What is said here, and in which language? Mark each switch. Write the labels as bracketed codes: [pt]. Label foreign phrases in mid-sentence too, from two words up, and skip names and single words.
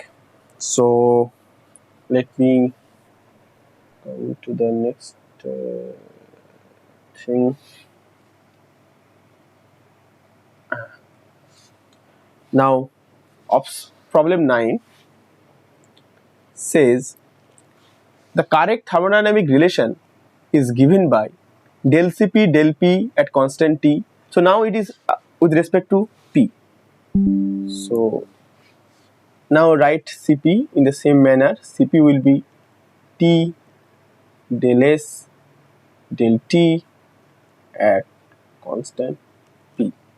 [en] So let me go to the next thing. Now, problem 9 says the correct thermodynamic relation is given by del Cp del P at constant T. So now it is with respect to P. So now write Cp in the same manner. Cp will be T del S del T at constant P.